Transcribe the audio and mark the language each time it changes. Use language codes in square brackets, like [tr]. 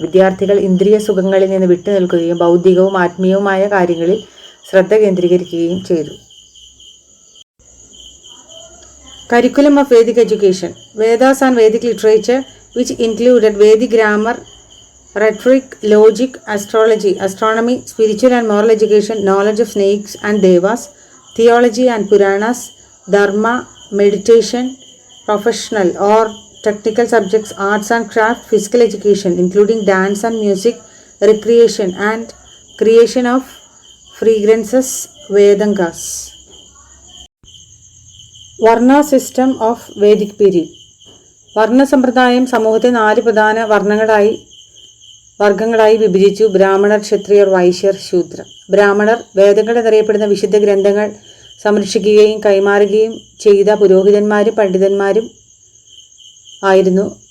[ml] വിദ്യാർത്ഥികൾ ഇന്ദ്രിയ സുഖങ്ങളിൽ നിന്ന് വിട്ടുനിൽക്കുകയും ബൗദ്ധികവും ആത്മീയവുമായ കാര്യങ്ങളിൽ ശ്രദ്ധ കേന്ദ്രീകരിക്കുകയും ചെയ്തു. [en] Curriculum of Vedic education. Vedas and Vedic literature, which included Vedic grammar, rhetoric, logic, astrology, astronomy, spiritual and moral education, knowledge of snakes and devas, theology and Puranas, dharma, meditation, professional or technical subjects, arts and craft, physical education, including dance and music, recreation and creation of fragrances, Vedangas. Varna system of Vedic period. [ml] വർണ്ണ സമ്പ്രദായം സമൂഹത്തെ 4 പ്രധാന വർഗങ്ങളായി വിഭജിച്ചു. ബ്രാഹ്മണർ, ക്ഷത്രിയർ, വൈശ്യർ, ശൂദ്രർ. ബ്രാഹ്മണർ വേദങ്ങൾ എന്നറിയപ്പെടുന്ന വിശുദ്ധ ഗ്രന്ഥങ്ങൾ സംരക്ഷിക്കുകയും കൈമാറുകയും ചെയ്ത പുരോഹിതന്മാരും പണ്ഡിതന്മാരും ആയിരുന്നു.